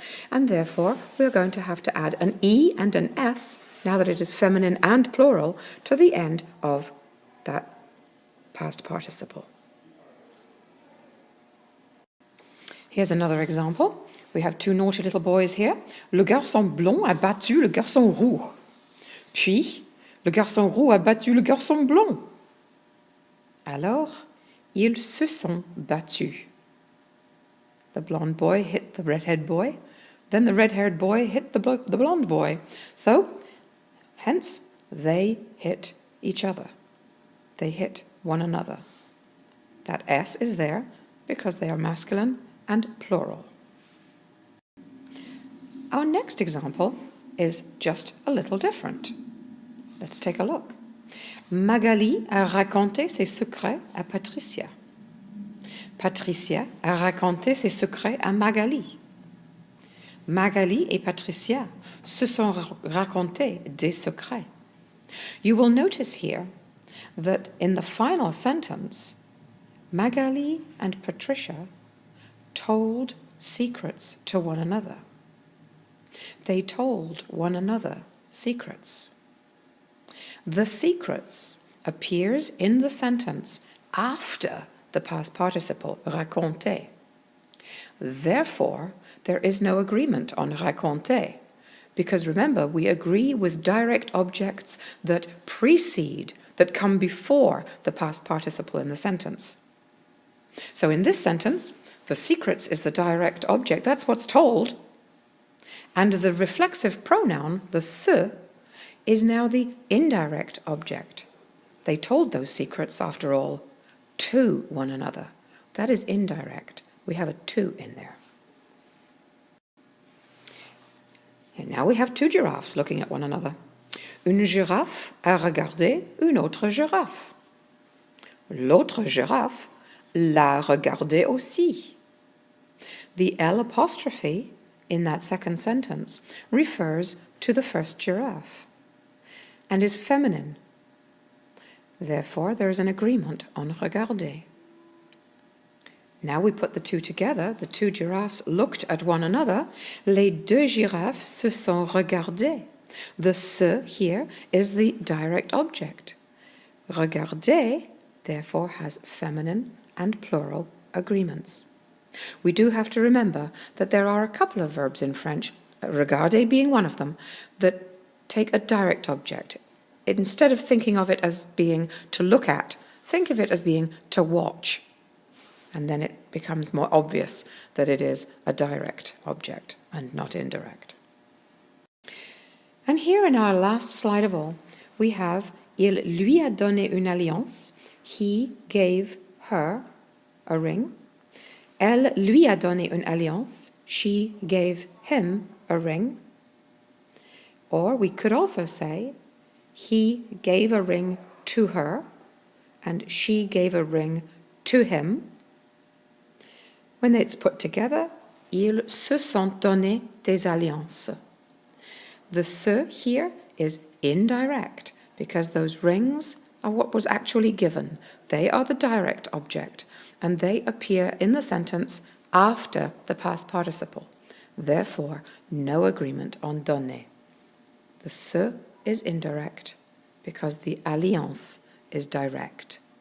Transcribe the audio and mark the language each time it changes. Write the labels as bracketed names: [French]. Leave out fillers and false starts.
[English] And therefore, we are going to have to add an E and an S, now that it is feminine and plural, to the end of that past participle. Here's another example. We have two naughty little boys here. [French] Le garçon blond a battu le garçon roux. Puis, le garçon roux a battu le garçon blond. Alors, ils se sont battus. [English] The blonde boy hit the redhead boy. Then the red-haired boy hit the blonde boy. So, hence, they hit each other. They hit one another. That S is there because they are masculine and plural. Our next example is just a little different. Let's take a look. [French] Magali a raconté ses secrets à Patricia. Patricia a raconté ses secrets à Magali. Magali et Patricia se sont racontés des secrets. [English] You will notice here that in the final sentence, Magali and Patricia told secrets to one another. They told one another secrets. The secrets appears in the sentence after the past participle raconter. Therefore, there is no agreement on raconter, because remember, we agree with direct objects that precede, that come before the past participle in the sentence. So in this sentence, the secrets is the direct object, that's what's told, and the reflexive pronoun, the se, is now the indirect object. They told those secrets, after all, to one another. That is indirect. We have a to in there. And now we have two giraffes looking at one another. [French] Une girafe a regardé une autre girafe. L'autre girafe l'a regardé aussi. [English] The L apostrophe in that second sentence refers to the first giraffe and is feminine. Therefore, there is an agreement on regarder. Now we put the two together. The two giraffes looked at one another. [French] Les deux girafes se sont regardées. [English] The se here is the direct object. Regarder, therefore, has feminine and plural agreements. We do have to remember that there are a couple of verbs in French, regarder being one of them, that take a direct object. Instead of thinking of it as being to look at, think of it as being to watch. And then it becomes more obvious that it is a direct object and not indirect. And here in our last slide of all, we have [French] il lui a donné une alliance. [English] He gave her a ring. [French] Elle lui a donné une alliance. [English] She gave him a ring. Or we could also say he gave a ring to her and she gave a ring to him. When it's put together, [French] ils se sont donné des alliances. [English] The se here is indirect because those rings are what was actually given. They are the direct object and they appear in the sentence after the past participle. Therefore, no agreement on donner. The se is indirect because the alliance is direct.